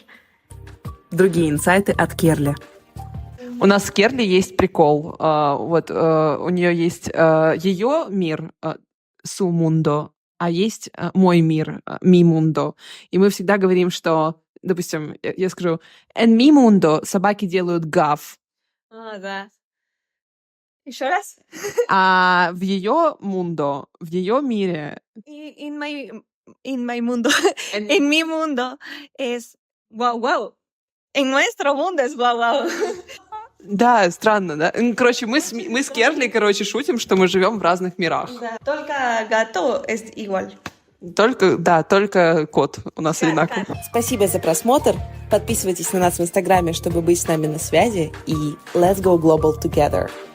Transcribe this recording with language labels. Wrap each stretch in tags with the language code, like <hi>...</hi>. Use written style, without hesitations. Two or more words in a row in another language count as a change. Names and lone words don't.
<ru>Другие инсайты от Керли. У нас с Керли есть прикол. У нее есть ее мир</ru> <es>su mundo,</es> <ru>а есть мой мир</ru> <es>mi mundo.</es> <ru>И мы всегда говорим, что, допустим, я скажу,</ru> <es>en mi mundo</es> <ru>собаки делают гав, Да. Еще раз? а в ее мундо, в ее мире...</ru> <en>In my</en> <es>mundo, en mi mundo es wow. En nuestro mundo es wow.</es> <ru>Да, странно, да? Короче, мы с Керли, шутим, что мы живем в разных мирах.</ru> <es>Только gato es igual.</es> <ru>Только кот у нас одинаковый. Спасибо за просмотр. Подписывайтесь на нас в Инстаграме, чтобы быть с нами на связи.</ru> <en>И let's go global together.</en>